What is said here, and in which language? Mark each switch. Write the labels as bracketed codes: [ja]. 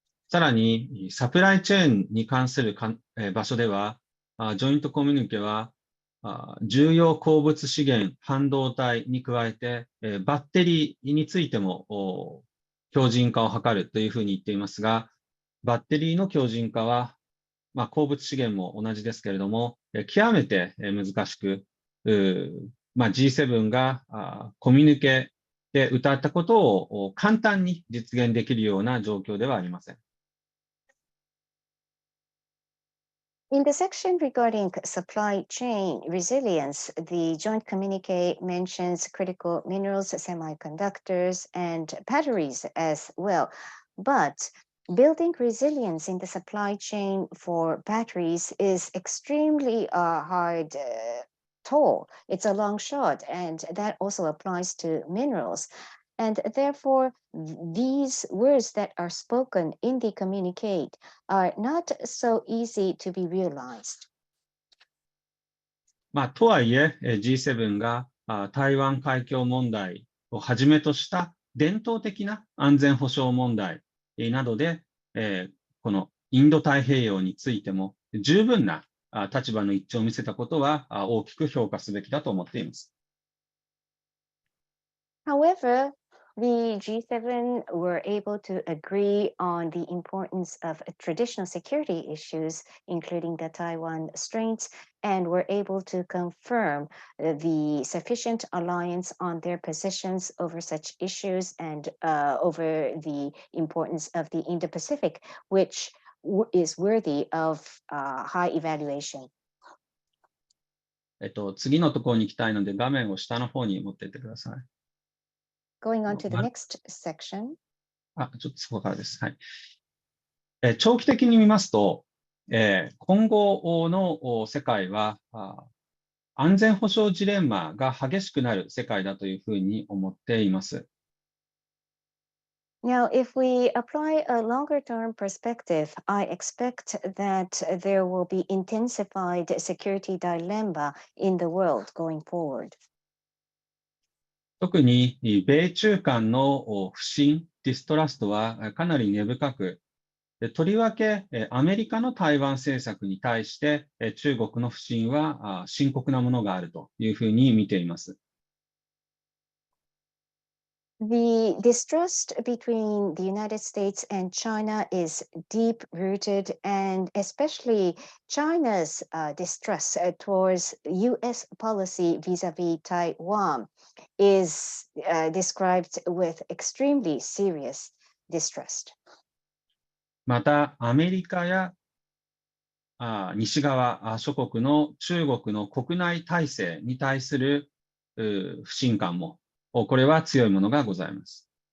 [ja] さらに、サプライチェーンに関する場所では、ジョイントコミュニケは、重要鉱物資源、半導体に加えて、バッテリーについても強靭化を図るというふうに言っていますが、バッテリーの強靭化は、鉱物資源も同じですけれども、極めて難しく、G7 がコミュニケで謳ったことを簡単に実現できるような状況ではありません。 [en] In the section regarding supply chain resilience, the joint communique mentions critical minerals, semiconductors, and batteries as well. But building resilience in the supply chain for batteries is extremely hard toll. It's a long shot, and that also applies to minerals. And therefore, these words that are spoken in the communique are not so easy to be realized. [ja] とはいえ、G7 が台湾海峡問題をはじめとした伝統的な安全保障問題などで、このインド太平洋についても十分な立場の一致を見せたことは大きく評価すべきだと思っています。 [en] However, the G7 were able to agree on the importance of traditional security issues, including the Taiwan Straits, and were able to confirm the sufficient alliance on their positions over such issues and over the importance of the Indo-Pacific, which is worthy of high evaluation. [ja] 次のところに行きたいので、画面を下の方に持っていってください。 [en] Going on to the next section. [ja] ちょっとそこからです。はい。長期的に見ますと、今後の世界は安全保障ジレンマが激しくなる世界だというふうに思っています。 [en] Now, if we apply a longer-term perspective, I expect that there will be intensified security dilemma in the world going forward. [ja] 特に米中間の不信、ディストラストはかなり根深く、とりわけアメリカの台湾政策に対して中国の不信は深刻なものがあるというふうに見ています。 [en] The distrust between the United States and China is deep-rooted, and especially China's distrust towards U.S. policy vis-a-vis Taiwan is described with extremely serious distrust. [ja] また、アメリカや西側諸国の中国の国内体制に対する不信感もこれは強いものがございます。